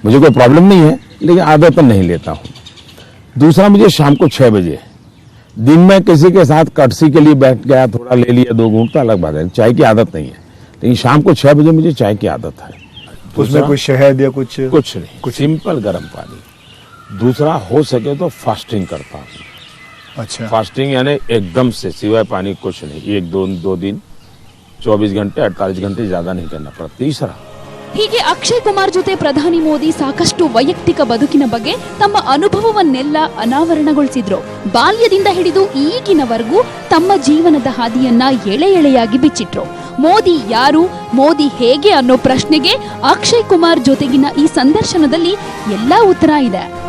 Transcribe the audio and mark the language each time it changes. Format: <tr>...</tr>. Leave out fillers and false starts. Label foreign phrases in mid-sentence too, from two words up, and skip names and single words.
<hi>मुझे कोई प्रॉब्लम नहीं है लेकिन आदत नहीं लेता हूँ। दूसरा, मुझे शाम को 6 बजे, दिन में किसी के साथ कटसी के लिए बैठ गया, थोड़ा ले लिया 2 घूंट तो अलग बात है, चाय की आदत नहीं है, लेकिन शाम को 6 बजे मुझे चाय की आदत है। उसमें कोई शहद या कुछ नहीं, कुछ सिंपल गर्म पानी। दूसरा, हो सके तो फास्टिंग करता हूँ। अच्छा। फास्टिंग यानी एकदम से सिवाय पानी कुछ नहीं, 1-2 दिन 24 घंटे 48 घंटे ज्यादा नहीं करना पड़ा। तीसरा,</hi> <kn>ಹೀಗೆ ಅಕ್ಷಯ್ ಕುಮಾರ್ ಜೊತೆ ಪ್ರಧಾನಿ ಮೋದಿ ಸಾಕಷ್ಟು ವೈಯಕ್ತಿಕ ಬದುಕಿನ ಬಗ್ಗೆ ತಮ್ಮ ಅನುಭವವನ್ನೆಲ್ಲ ಅನಾವರಣಗೊಳಿಸಿದ್ರು. ಬಾಲ್ಯದಿಂದ ಹಿಡಿದು ಈಗಿನವರೆಗೂ ತಮ್ಮ ಜೀವನದ ಹಾದಿಯನ್ನ ಎಳೆ ಎಳೆಯಾಗಿ ಬಿಚ್ಚಿಟ್ರು. ಮೋದಿ ಯಾರು, ಮೋದಿ ಹೇಗೆ ಅನ್ನೋ ಪ್ರಶ್ನೆಗೆ ಅಕ್ಷಯ್ ಕುಮಾರ್ ಜೊತೆಗಿನ ಈ ಸಂದರ್ಶನದಲ್ಲಿ ಎಲ್ಲಾ ಉತ್ತರ ಇದೆ.</kn>